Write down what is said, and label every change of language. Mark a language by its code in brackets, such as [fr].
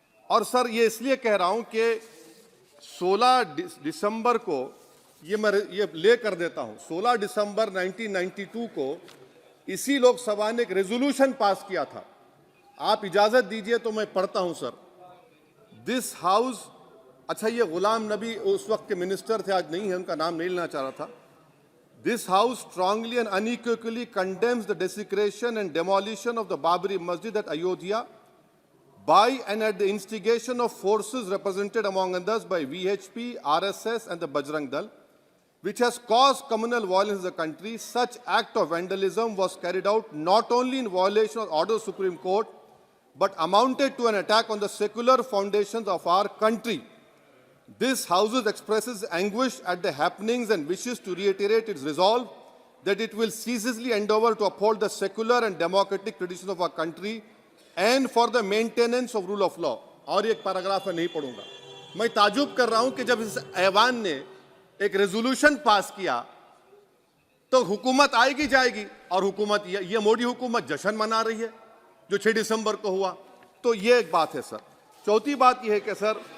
[hi] और सर, ये इसलिए कह रहा हूं कि 16 दिसंबर को ये ले कर देता हूं, 16 दिसंबर 1992 को इसी लोकसभा ने एक रेजोल्यूशन पास किया था। आप इजाजत दीजिए तो मैं पढ़ता हूं सर। [en] this house, [hi] अच्छा, ये गुलाम नबी उस वक्त के मिनिस्टर थे, आज नहीं है, उनका नाम नहीं लेना चाह रहा था। [en] This house strongly and unequivocally condemns the desecration and demolition of the Babri Masjid at Ayodhya by and at the instigation of forces represented among others by VHP, RSS and the Bajrang Dal, which has caused communal violence in the country. Such act of vandalism was carried out not only in violation of order of the Supreme Court, but amounted to an attack on the secular foundations of our country. This House expresses anguish at the happenings and wishes to reiterate its resolve that it will ceaselessly endeavor to uphold the secular and democratic traditions of our country and for the maintenance of rule of law. [hi] और एक paragraph मैं नहीं पढ़ूंगा। मैं ताजुब कर रहा हूं कि जब इस ऐवान ने एक रेजोल्यूशन पास किया तो हुकूमत आएगी जाएगी, और हुकूमत ये मोदी हुकूमत जश्न मना रही है जो 6 दिसंबर को हुआ। तो ये एक बात है सर। चौथी बात यह है कि सर,